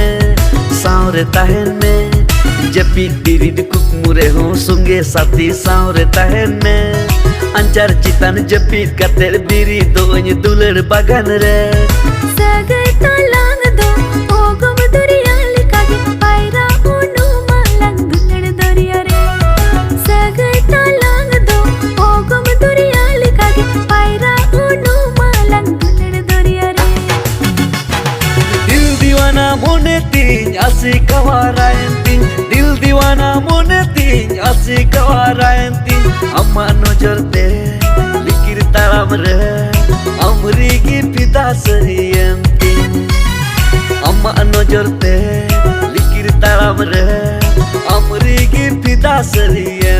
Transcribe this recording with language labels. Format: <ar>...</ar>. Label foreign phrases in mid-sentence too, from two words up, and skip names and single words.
<sat>me Japik diri di kukmu reho sunge sati saure tahen me Anjar citan japik kater diri doanya dular bagan re Sagai talang do ogom duriya likagi paira unu malang dular duriya re Sagai talang do ogom duriya likagi paira unu malang mone ting asik kawarayan ting</sat> <hi>दिल दीवाना</hi> <sat>mone ting asik kawarayan ting amma nojor te likir taram re amri gi pida sariyan ting amma nojor te likir taram re amri gi pida sariyan</sat>